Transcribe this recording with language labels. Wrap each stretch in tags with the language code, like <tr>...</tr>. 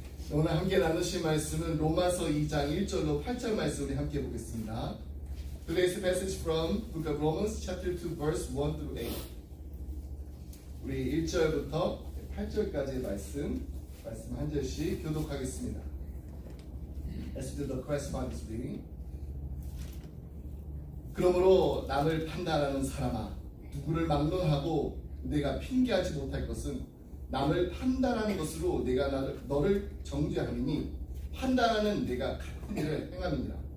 <ko>오늘 함께 나누실 말씀은 로마서 2장 1절로 8절 말씀 우리 함께 보겠습니다.</ko> <en>Today's passage from Book of Romans chapter 2 verse 1 through 8.</en> <ko>우리 1절부터 8절까지의 말씀 한 절씩 교독하겠습니다.</ko> <en>Let's do the correspondence reading.</en> <ko>그러므로 남을 판단하는 사람아, 누구를 막론하고 내가 핑계하지 못할 것은 남을 판단하는 것으로 내가 너를 정죄함이니 판단하는 내가 같은 일을 행함이니라.</ko>